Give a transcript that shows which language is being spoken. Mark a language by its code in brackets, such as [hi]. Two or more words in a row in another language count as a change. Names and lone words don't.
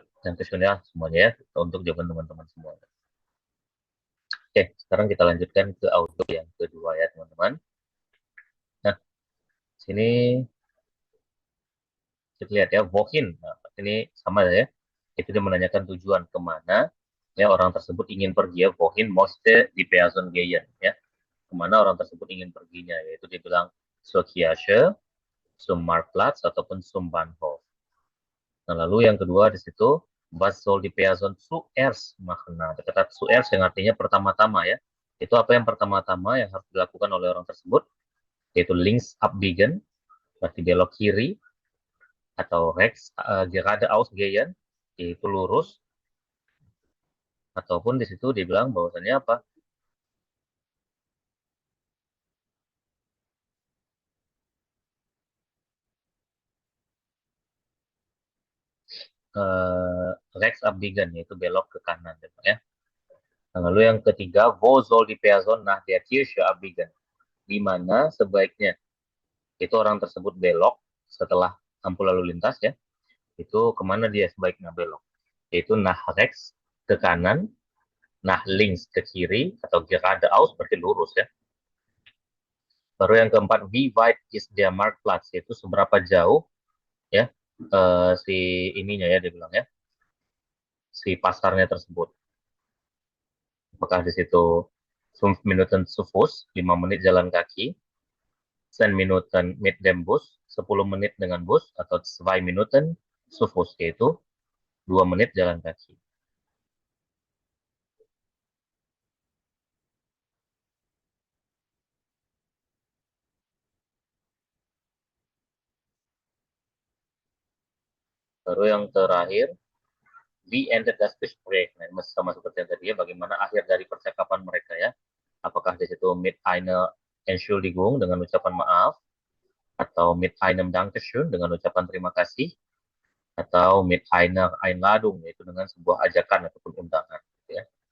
[id] Yang questionnya semuanya ya. Untuk jawaban teman-teman semua. Oke, sekarang kita lanjutkan ke audio yang kedua ya, teman-teman. Nah, sini kita lihat ya, wohin. Nah, ini sama ya. Itu dia menanyakan tujuan kemana ya orang tersebut ingin pergi ya. [de] Wohin möchte die Person gehen ya. [id] Kemana orang tersebut ingin perginya, yaitu dia bilang [de] zur Kirche, zum Marktplatz, [id] ataupun [de] zum Bahnhof. [id] Nah, lalu yang kedua di situ, [de] was soll die Person zuerst machen? [id] Nah, ada kata zuerst yang artinya pertama-tama ya. Itu apa yang pertama-tama yang harus dilakukan oleh orang tersebut? [de] Yaitu links abbiegen, [id] berarti belok kiri, atau [de] rechts geradeaus gehen, [id] yaitu lurus. Ataupun di situ dibilang bahwasannya apa? [de] Rechts abbiegen, [id] yaitu belok ke kanan gitu ya. Nah, lalu yang ketiga, [de] wo soll die Person nach der Kirche abbiegen? [id] Di mana sebaiknya itu orang tersebut belok setelah lampu lalu lintas ya. Itu kemana dia sebaiknya belok? Yaitu [de] nach rechts [id] ke kanan, [de] nach links [id] ke kiri, atau geradeaus berarti lurus ya. Baru yang keempat, [de] wie weit ist der Marktplatz? [id] Yaitu seberapa jauh ya si ininya ya dia bilang ya, si pasarnya tersebut. Apakah di situ [de] 5 Minuten zu Fuß, [id] 5 menit jalan kaki, [de] 10 Minuten mit dem Bus, [id] 10 menit dengan bus, atau [de] 2 Minuten zu Fuß, [id] yaitu 2 menit jalan kaki. Baru yang terakhir, [de] wie endet das Gespräch? [id] Nah, sama seperti yang tadi ya, bagaimana akhir dari percakapan mereka ya? Apakah di situ [de] mit einer Entschuldigung [id] dengan ucapan maaf, atau [de] mit einem Dankeschön [id] dengan ucapan terima kasih, atau [de] mit einer Einladung [id] yaitu dengan sebuah ajakan ataupun undangan gitu ya.